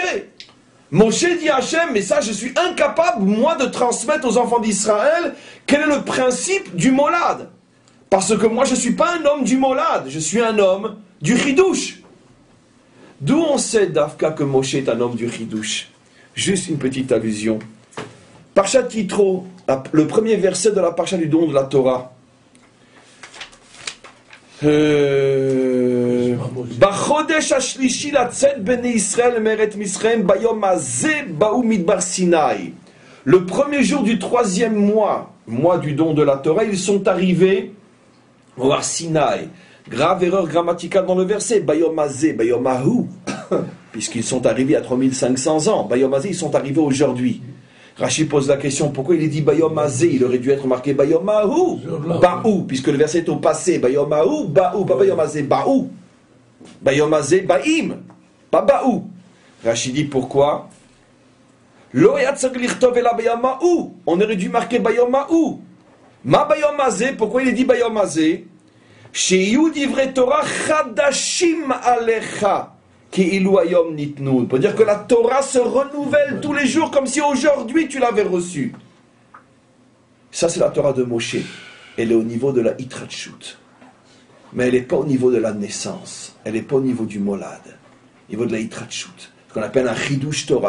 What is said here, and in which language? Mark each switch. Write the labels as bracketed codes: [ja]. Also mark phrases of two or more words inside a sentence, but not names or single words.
[fr] Moshe dit à Hachem, mais ça je suis incapable, moi, de transmettre aux enfants d'Israël quel est le principe du molad. Parce que moi je ne suis pas un homme du molad, je suis un homme du chidouche. D'où on sait, Dafka, que Moshe est un homme du chidouche? Juste une petite allusion. Parshat Yitro, le premier verset de la Parsha du don de la Torah. [he] בחודש השלישי לצאת בני ישראל מארץ מצרים ביום הזה באו מדבר סיני. [fr] Le premier jour du troisième mois du don de la Torah, ils sont arrivés au Har Sinaï. Grave erreur grammaticale dans le verset. [he] ביום הזה, ביום ההוא. Puisqu'ils sont arrivés à 3500 ans. ביום הזה, [fr] ils sont arrivés aujourd'hui. Rashi pose la question, pourquoi il est dit [he] ביום הזה? [fr] Il aurait dû être marqué [he] ביום ההוא, באו, [fr] puisque le verset est au passé. [he] ביום ההוא, באו, [fr] pas [he] ביום הזה, באו. ביום הזה, באים, [fr] pas ba'u. Rashi dit pourquoi? [he] לא הוצרך לכתוב אלא ביום ההוא. [fr] On aurait dû marquer [he] ביום ההוא. מה ביום הזה, [fr] pourquoi il est dit [he] ביום הזה? שיהיו דברי תורה חדשים עליך. [fr] Pour dire que la Torah se renouvelle tous les jours comme si aujourd'hui tu l'avais reçue. Ça c'est la Torah de Moshe. Elle est au niveau de la Hitratshut. Mais elle n'est pas au niveau de la naissance. Elle n'est pas au niveau du molad. Au niveau de la Hitratshut. Ce qu'on appelle un [he] חידוש תורה.